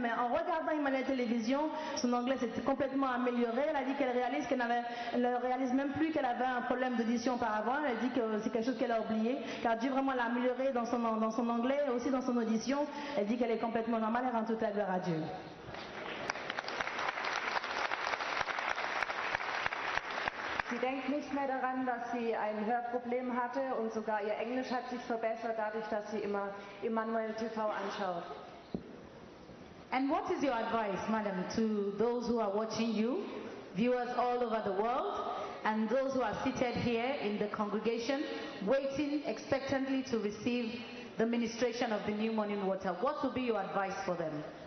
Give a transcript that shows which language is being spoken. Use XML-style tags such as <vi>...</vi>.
<fr>Mais en regardant Emmanuel Télévision, son anglais s'est complètement amélioré. Elle a dit qu'elle réalise elle ne réalise même plus qu'elle avait un problème d'audition auparavant. Elle dit que c'est quelque chose qu'elle a oublié. Car Dieu vraiment l'a amélioré dans son anglais et aussi dans son audition. Elle dit qu'elle est complètement normale. Elle rend toute la gloire à Dieu.</fr> <de>Sie denkt nicht mehr daran, dass sie ein Hörproblem hatte, und sogar ihr Englisch hat sich verbessert, dadurch, dass sie immer Emmanuel TV anschaut.</de> <en>And what is your advice, madam, to those who are watching you, viewers all over the world, and those who are seated here in the congregation, waiting expectantly to receive the ministration of the New Morning Water? What would be your advice for them?</en>